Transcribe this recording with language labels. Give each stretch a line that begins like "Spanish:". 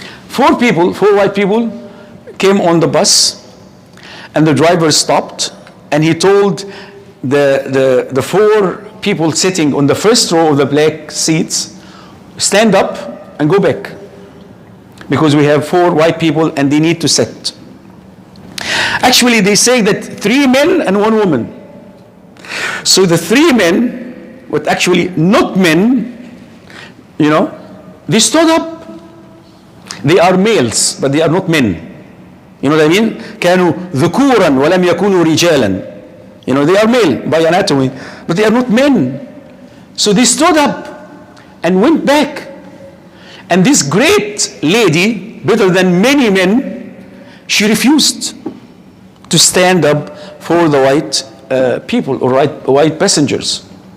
English: Four white people came on the bus, and the driver stopped, and he told the four people sitting on the first row of the black seats, stand up and go back, because we have four white people and they need to sit. Actually, they say that 3 men and 1 woman. So the 3 men, but actually not men, they stood up. They are males, but they are not men. You know what I mean?
Arabic: كانوا ذكورا ولم يكونوا رجالا.
English: They are male by anatomy, but they are not men. So they stood up and went back. And this great lady, better than many men, she refused to stand up for the white people or white passengers.